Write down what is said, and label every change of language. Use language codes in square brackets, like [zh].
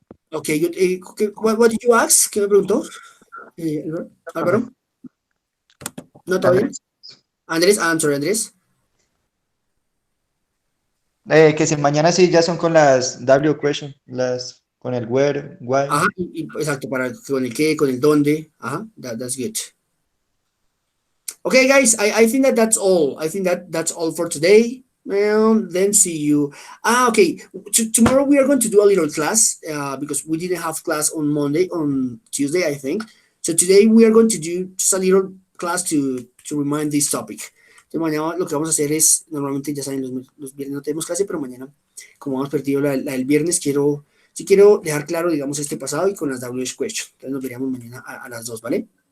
[en] Okay, what did you ask? [es] ¿Qué me preguntó? Álvaro? ¿No, está bien? [en] Andrés, I'm sorry, Andrés. [es] Que si mañana sí ya son con las W question, con el where, why. Ajá, exacto, con el qué, con el dónde. [en] Ajá, that's good. Okay, guys, I think that's all. I think that's all for today. Well, then see you. Okay. Tomorrow we are going to do a little class because we didn't have class on Tuesday, I think. So today we are going to do just a little class to remind this topic. [es] Entonces mañana lo que vamos a hacer es, normalmente ya saben, los viernes no tenemos clase, pero mañana, como hemos perdido la del viernes, quiero dejar claro, digamos, este pasado y con las WH question. Entonces nos veríamos mañana a las 2, ¿vale?